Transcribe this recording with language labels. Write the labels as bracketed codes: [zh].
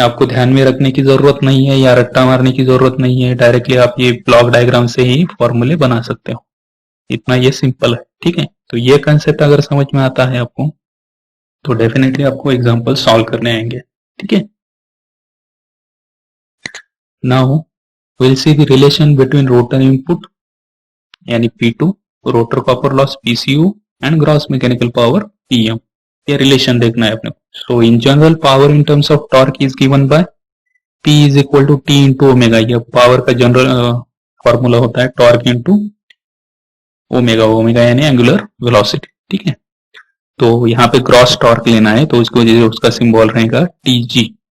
[hi] आपको ध्यान में रखने की जरूरत नहीं है या रट्टा मारने की जरूरत नहीं है. डायरेक्टली आप ये ब्लॉक डायग्राम से ही फॉर्मूले बना सकते हो. इतना ये सिंपल है ठीक है. तो ये कंसेप्ट अगर समझ में आता है आपको तो डेफिनेटली आपको एग्जांपल सॉल्व करने आएंगे ठीक है. [en] Now we'll see the relation between rotor input यानी P2 rotor copper loss PCU and gross mechanical power PM. [hi] ये रिलेशन देखना है अपने को. [en] So in general power in terms of torque is given by P is equal to T into omega. [hi] ये power का general formula होता है torque into omega. Omega यानी एंगुलर वेलोसिटी ठीक है. तो यहाँ पे ग्रॉस टॉर्क लेना है तो उसकी वजह से उसका सिंबल रहेगा TG.